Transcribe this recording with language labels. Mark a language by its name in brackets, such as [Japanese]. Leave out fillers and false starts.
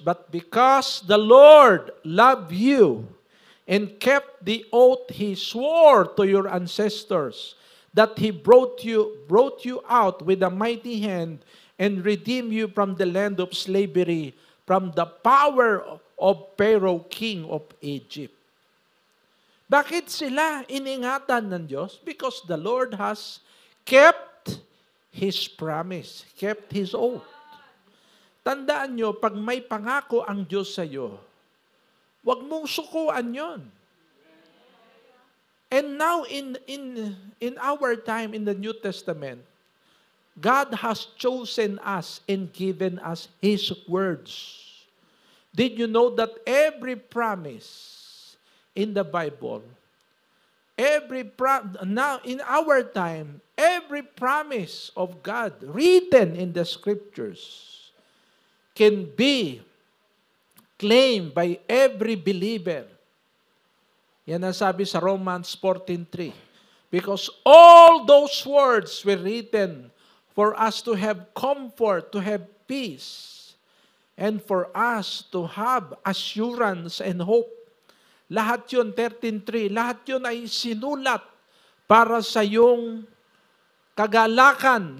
[English] But because the Lord loved you and kept the oath He swore to your ancestors, that He brought you out with a mighty hand and redeemed you from the land of slavery, from the power of Pharaoh, king of Egypt. [Filipino] Bakit sila iningatan ng Diyos? [English] Because the Lord has kept His promise, kept His oath. [Filipino] Tandaan nyo, pag may pangako ang Diyos sa iyo, huwag mong sukuan yon. [English] And now in our time in the New Testament, God has chosen us and given us His words. Did you know that every promise in the Bible, now in our time, every promise of God written in the Scriptures can be claimed by every believer. [Filipino] Yan ang sabi sa [English] Romans 14:3. Because all those words were written for us to have comfort, to have peace, and for us to have assurance and hope. [Filipino] Lahat yun, 13:3, lahat yun ay sinulat para sa iyong kagalakan.